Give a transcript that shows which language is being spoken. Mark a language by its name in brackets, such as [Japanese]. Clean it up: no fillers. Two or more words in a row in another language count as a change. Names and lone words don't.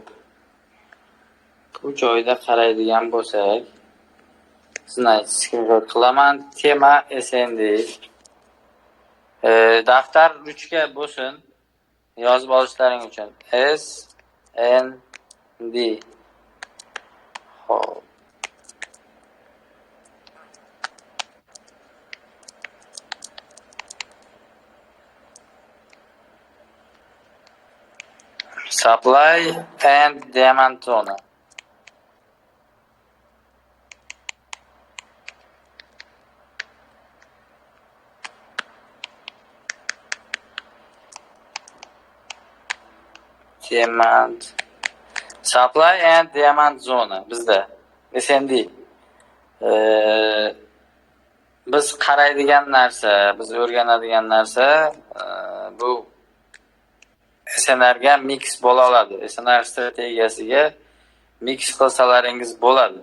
[Uzbek] Bu joyda qaraydigan bo'lsak, sizni screenshot qilaman. Tema SND. Daftar ruchka bo'lsin. Yozib olishlaring uchun. SND. Xo'p. [English] Supply and demand zone. Demand. Supply and demand zone bizda SND. [Uzbek] Biz qaraydigan narsa, biz o'rganadigan narsa bu SNRga mix bo'la oladi. SNR strategiyasiga mix qilsalaringiz bo'ladi.